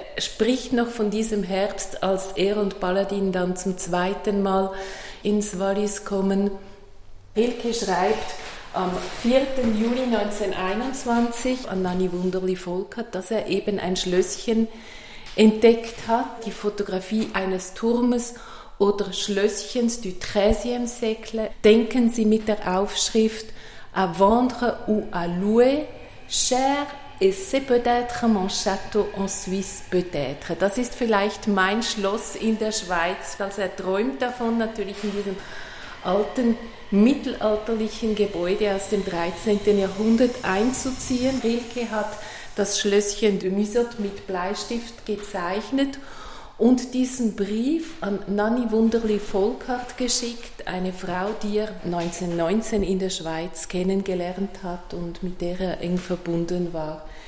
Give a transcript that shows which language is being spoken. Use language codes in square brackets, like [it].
[de] Er spricht noch von diesem Herbst, als er und Baladin dann zum zweiten Mal ins Wallis kommen. Rilke schreibt am 4. Juli 1921 an Nanni Wunderli-Volkert, dass er eben ein Schlösschen entdeckt hat, die Fotografie eines Turmes oder Schlösschens [fr] du 13e siècle. [de] Denken Sie mit der Aufschrift [fr] «À vendre ou à louer, cher et c'est peut-être mon château en Suisse peut-être». [de] Das ist vielleicht mein Schloss in der Schweiz, weil er träumt davon, natürlich in diesem alten mittelalterlichen Gebäude aus dem 13. Jahrhundert einzuziehen. Rilke hat das Schlösschen de Musot mit Bleistift gezeichnet und diesen Brief an Nanni Wunderli-Volkert geschickt, eine Frau, die er 1919 in der Schweiz kennengelernt hat und mit der er eng verbunden war.